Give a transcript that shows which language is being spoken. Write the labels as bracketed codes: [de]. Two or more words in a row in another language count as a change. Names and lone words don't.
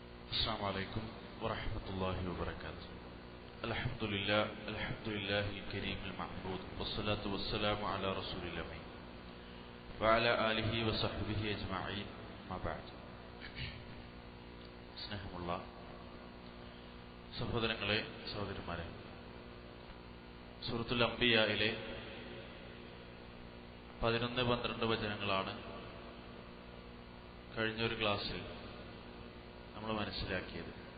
[ar] السلام عليكم ورحمة الله وبركاته. الحمد لله الكريم المعبود والصلاة والسلام على رسول الله وعلى آله وصحبه أجمعين ما بعد. [ml] സ്നേഹമുള്ള സഹോദരങ്ങളെ, സഹോദരിമാരെ, സൂറത്തുൽ അംബിയായിലെ 11-12 വചനങ്ങളാണ് കഴിഞ്ഞൊരു ക്ലാസ്സിൽ നമ്മൾ മനസ്സിലാക്കിയത്.